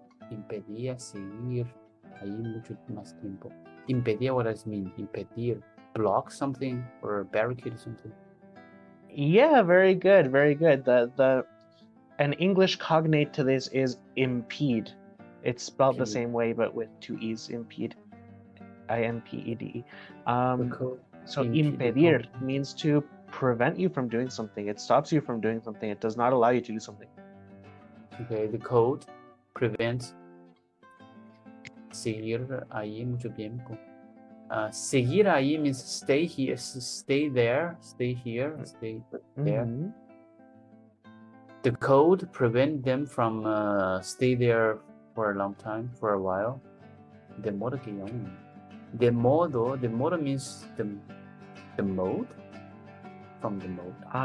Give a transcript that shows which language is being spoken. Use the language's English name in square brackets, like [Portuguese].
[Spanish] Impedía seguir ahí mucho más tiempo. [English] Impedía, what does it mean? Impedir, block something or barricade something. Yeah, very good, very good. An English cognate to this is impede. It's spelled the same way, but with two e's. Impede, I-N-P-E-D-E. So impedir means to prevent you from doing something. It stops you from doing something. It does not allow you to do something. Okay, the code prevents [Spanish] seguir ahí mucho tiempo. [English] Seguir ahí means stay here, stay there, stay here, stay there. the cold prevent them from stay there for a long time, for a while. [Spanish] De modo que de modo [English] means the mode, from the mode.